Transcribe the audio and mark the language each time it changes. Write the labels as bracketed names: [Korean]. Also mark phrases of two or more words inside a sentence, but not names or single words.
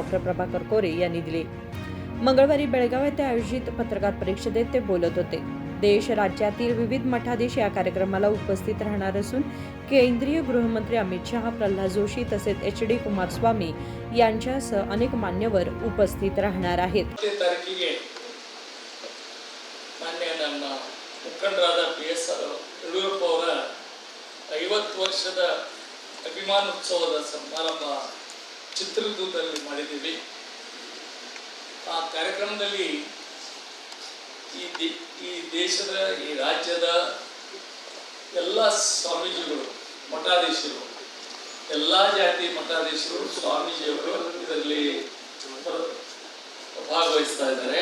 [Marathi] प्रभाकर कोरे यांनी दिली. मंगळवारी बेळगाव येथे आयोजित पत्रकार परिषदेत ते बोलत होते. देश राज्यातील विविध मठाधीश या कार्यक्रमाला उपस्थित राहणार असून केंद्रीय गृहमंत्री अमित शहा, प्रल्हाद जोशी तसेच एच.डी. कुमारस्वामी यांच्यासह अनेक मान्यवर उपस्थित राहणार आहेत. [Kannada] ಮಾನ್ಯ ನಮ್ಮ ಮುಖಂಡರಾದ ಬಿ.ಎಸ್. ಯಡಿಯೂರಪ್ಪ ಅವರ 50 ವರ್ಷದ ಅಭಿಮಾನೋತ್ಸವದ ಸಮಾರಂಭ ಚಿತ್ರದುರ್ಗದಲ್ಲಿ ಮಾಡಿದ್ದೀವಿ. ಆ ಕಾರ್ಯಕ್ರಮದಲ್ಲಿ ಈ ದೇಶದ ಈ ರಾಜ್ಯದ ಎಲ್ಲ ಸ್ವಾಮೀಜಿಗಳು, ಮಠಾಧೀಶರು, ಎಲ್ಲ ಜಾತಿ ಮಠಾಧೀಶರು, ಸ್ವಾಮೀಜಿಯವರು ಇದರಲ್ಲಿ ಭಾಗವಹಿಸ್ತಾ ಇದ್ದಾರೆ.